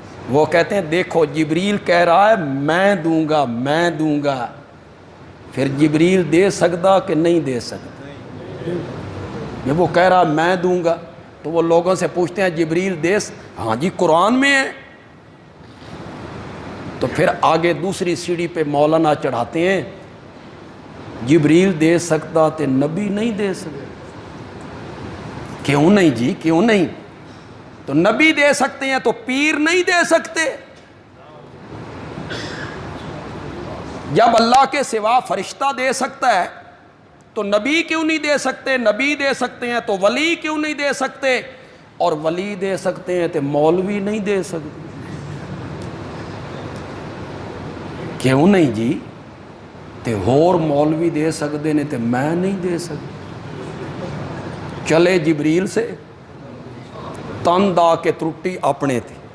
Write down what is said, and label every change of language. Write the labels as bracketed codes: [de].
[ur] وہ کہتے ہیں دیکھو جبریل کہہ رہا ہے میں دوں گا میں دوں گا. پھر جبریل دے سکتا کہ نہیں دے سکتا؟ جب وہ کہہ رہا میں دوں گا تو وہ لوگوں سے پوچھتے ہیں جبریل دے ہاں جی قرآن میں ہے. تو پھر آگے دوسری سیڑھی پہ مولانا چڑھاتے ہیں جبریل دے سکتا تو نبی نہیں دے سکتا. کیوں نہیں جی کیوں نہیں؟ تو نبی دے سکتے ہیں تو پیر نہیں دے سکتے؟ جب اللہ کے سوا فرشتہ دے سکتا ہے تو نبی کیوں نہیں دے سکتے؟ نبی دے سکتے ہیں تو ولی کیوں نہیں دے سکتے؟ اور ولی دے سکتے ہیں تو مولوی نہیں دے سکتے؟ کیوں نہیں جی؟ [pa] تے ہور مولوی دے سکتے نے تے میں نہیں دے سکتا؟ [ur] چلے جبریل سے تند آ کے ترٹی اپنے تھی،